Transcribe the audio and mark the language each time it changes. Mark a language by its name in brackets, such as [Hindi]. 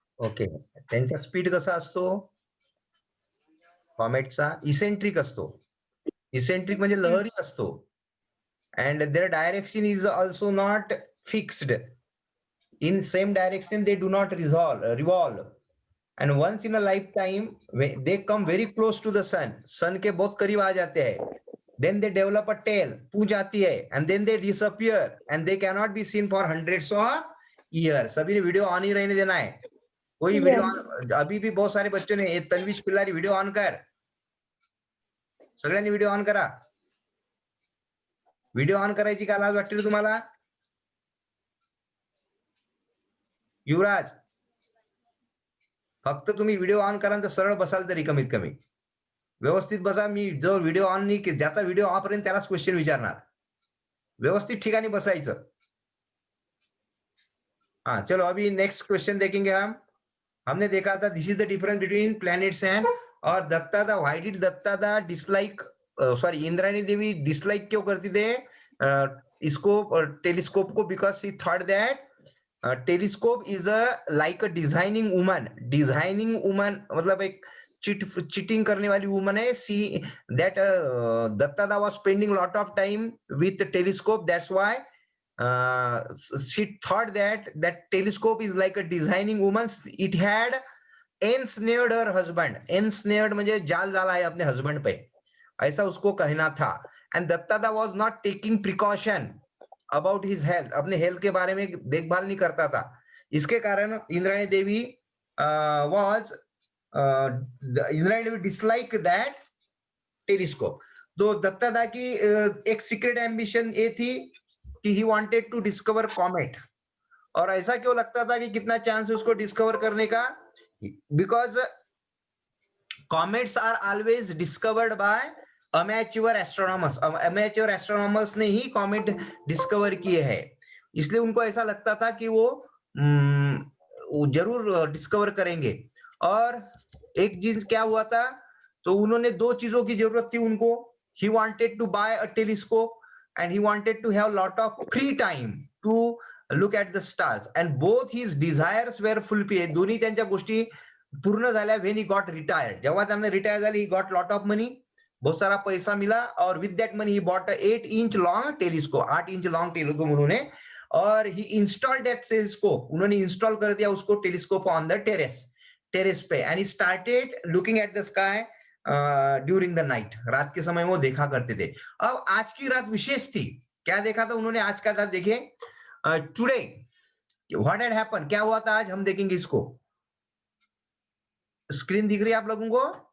[Marathi] Okay, त्यांचा speed कसा असतो? कॉमेटचा इसेंट्रिक असतो. इसेंट्रिक म्हणजे लहरी असतो. [English] And their direction is also not fixed. In same direction they do not revolve, and once in a lifetime they come very close to the sun [Hindi] के बहुत करीब आ जाते हैं. [English] Then they develop a tail, [Hindi] पूंछ आती है, [English] and then they disappear and they cannot be seen for hundreds of years. [Hindi] सभी ने video on ही रहने देना है. कोई वीडियो अभी भी बहुत सारे बच्चों ने, तन्वीश खिल्लारी वीडियो ऑन कर. [Marathi] सगळ्यांनी व्हिडिओ ऑन करा. व्हिडिओ ऑन करायची का लाज वाटते तुम्हाला? युवराज, फक्त तुम्ही व्हिडिओ ऑन करा तर सरळ बसाल तरी कमीत कमी व्यवस्थित बसा. मी जो व्हिडिओ ऑन नाही ज्याचा व्हिडिओ ऑन पर्यंत त्यालाच क्वेश्चन विचारणार. व्यवस्थित ठिकाणी बसायचं. [Hindi] हाँ चलो अभी नेक्स्ट क्वेश्चन देखेंगे हम. हमने देखा था [English] this is the difference between planets and [Hindi] और दत्तादा. [English] why did Dattada dislike sorry Indrani Devi dislike [Hindi] क्यों करती थे इसको टेलीस्कोप को? [English] Because she thought that telescope is like a designing woman. [Hindi] Designing woman मतलब एक चीटिंग करने वाली वुमन है. [English] See that Dattada was spending lot of time with telescope. That's why she thought that telescope is like a designing woman. It had ensnared her husband. [Hindi] Ensnared म्हणजे जाल डाला है अपने हस्बैंड पे, ऐसा उसको कहना था. [English] And Dattada was not taking precaution about his health. [Hindi] अपने हेल्थ के बारे में देखभाल नहीं करता था. इसके कारण इंद्राणी देवी इंद्राणी देवी [English] Dislike that telescope. [Hindi] तो दत्तादा की एक सीक्रेट एम्बिशन ये थी कि [English] He wanted to discover comet. [Hindi] और ऐसा क्यों लगता था कि कितना चांस है उसको डिस्कवर करने का? [English] Because comets are always discovered by amateur astronomers. [Hindi] Amateur astronomers ने ही कॉमेट डिस्कवर किए हैं. इसलिए उनको ऐसा लगता था कि वो जरूर डिस्कवर करेंगे. और एक चीज क्या हुआ था, तो उन्होंने दो चीजों की जरूरत थी उनको. [English] He wanted to buy a telescope and he wanted to have lot of free time to look at the stars, and both his desires were fulfilled. [Marathi] दोन्ही त्यांच्या गोष्टी पूर्ण झाल्या [English] when he got retired. [Marathi] जेव्हा त्यांना रिटायर झाले [English] he got lot of money, [Hindi] बहुत सारा पैसा मिला. [English] और with that money he bought a 8-inch long telescope. [Hindi] 8 inch long telescope उन्होंने, और [English] he installed that telescope. [Hindi] उन्होंने इंस्टॉल कर दिया उसको टेलीस्कोप on the टेरेस पे. [English] and he started looking at the sky during the night. [Hindi] रात के समय वो देखा करते थे. अब आज की रात विशेष थी. क्या देखा था उन्होंने आज का रात? देखे [English] Today what had happened. [Hindi] क्या हुआ था आज, हम देखेंगे इसको. स्क्रीन दिख रही है आप लोगों को?